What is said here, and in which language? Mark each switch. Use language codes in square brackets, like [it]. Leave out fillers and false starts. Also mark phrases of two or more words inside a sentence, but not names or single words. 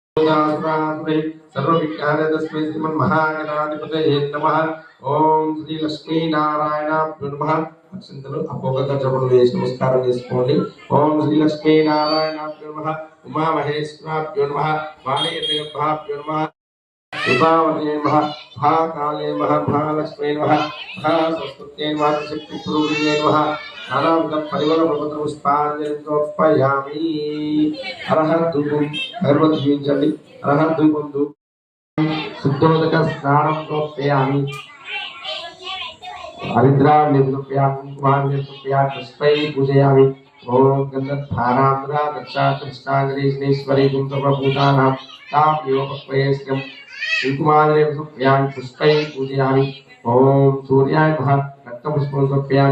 [sa] सूर्यासुरासुरे सर्वविज्ञाने तस्मै श्रीमन्महागणाधिपतये नमः। ओम श्री लक्ष्मी नारायणाभ्यो नमः। [te] అక్షంతలు అపోగత జపం వేసి నమస్కారం చేసుకోండి. [sa] ఓం శ్రీ లక్ష్మీ నారాయణాభ్యో నమః. ఉమా మహేశ్వరాభ్యో నమః. వాణీర్నిగర్భాభ్యో నమః. విభావతే నమః. మహాకాళే నమః. మహాలక్ష్మీ నమః. మహాసరస్వత్యై నమః. శక్తిస్వరూపిణ్యై నమః. నానావిధ పరిమళ పర్వత పుష్పాంజలిం సమర్పయామి. అర్హత్ ధూపం [te] అగరబత్తి చూపించండి. [sa] అర్హత్ ధూపం శుద్ధోదక స్నానం సమర్పయామి. हरिद्राण्यं कुमार्यं पुष्पै पूजयामि। ओम गन्धधारान्द्रा दक्षा कृष्णांजलिश्वरी गुंतप्रभूतानां तामेव पक्वयस्यं कुमार्यं पुष्पै पूजयामि। ओम सूर्याय नमः रक्तपुष्पं समर्पयामि।